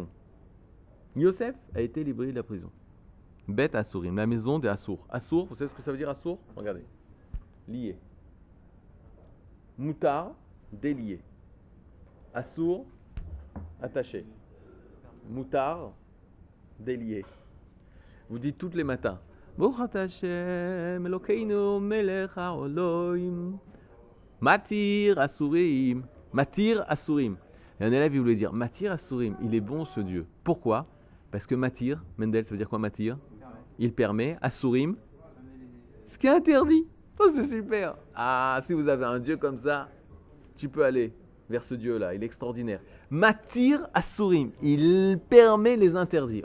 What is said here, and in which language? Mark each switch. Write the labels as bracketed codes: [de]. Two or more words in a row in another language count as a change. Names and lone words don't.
[fr] Yosef a été libéré de la prison. [he] בית אסורים, [fr] la maison des Assur. Assur, vous savez ce que ça veut dire Assur? Regardez. Lié. Moutar, délié. Assur, attaché. Moutar, délié. Vous dites tous les matins. [he] ברוך השם, אלוקינו מלך העולם. מתיר אסורים. מתיר אסורים. [fr] Et un élève, il voulait dire [he] מתיר אסורים, [fr] il est bon ce Dieu. Pourquoi? Parce que Matir, Mendel, ça veut dire quoi Matir? Il permet. Asurim, ce qui est interdit. Oh, c'est super. Ah, si vous avez un Dieu comme ça, tu peux aller vers ce Dieu-là. Il est extraordinaire. [he] מתיר אסורים, [fr] il permet les interdits.